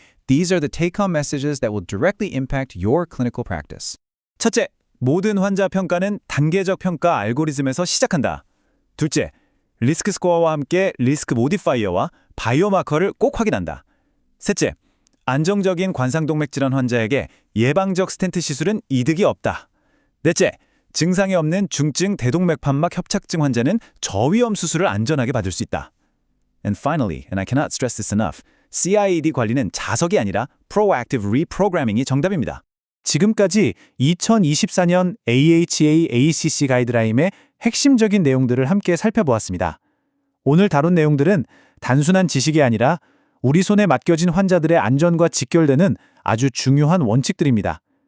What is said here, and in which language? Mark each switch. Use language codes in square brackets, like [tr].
[en] These are the take-home messages that will directly impact your clinical practice. [ko] 첫째, 모든 환자 평가는 단계적 평가 알고리즘에서 시작한다. 둘째, 리스크 스코어와 함께 리스크 모디파이어와 바이오마커를 꼭 확인한다. 셋째, 안정적인 관상동맥 질환 환자에게 예방적 스텐트 시술은 이득이 없다. 넷째, 증상이 없는 중증 대동맥판막 협착증 환자는 저위험 수술을 안전하게 받을 수 있다. [en] And finally, and I cannot stress this enough, CIED [ko] 관리는 자석이 아니라 [en] proactive reprogramming이 [ko] 정답입니다. 지금까지 2024년 AHA/ACC 가이드라인의 핵심적인 내용들을 함께 살펴보았습니다. 오늘 다룬 내용들은 단순한 지식이 아니라 우리 손에 맡겨진 환자들의 안전과 직결되는 아주 중요한 원칙들입니다.